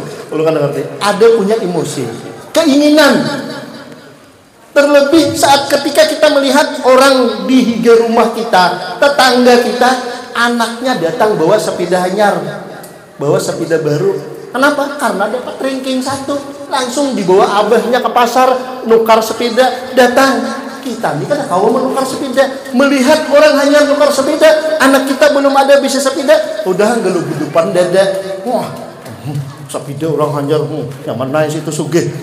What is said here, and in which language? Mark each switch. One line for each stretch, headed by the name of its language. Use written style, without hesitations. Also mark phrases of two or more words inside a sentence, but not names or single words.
Indonesian: Kalau kan ngerti, ada punya emosi, keinginan.
Banjar: Terlebih saat ketika kita melihat orang di higa rumah kita, tetangga kita, anaknya datang bawa sepeda anyar, bawa sepeda baru.
Indonesian: Kenapa? Karena dapat ranking 1.
Banjar: Langsung dibawa abahnya ke pasar, nukar sepeda, datang. Kita ini kan kau menukar sepeda, melihat orang hanya nukar sepeda, anak kita belum ada bisa sepeda, udah gelugudupan dada. Wah, sepeda orang hanya yang mana itu sugih.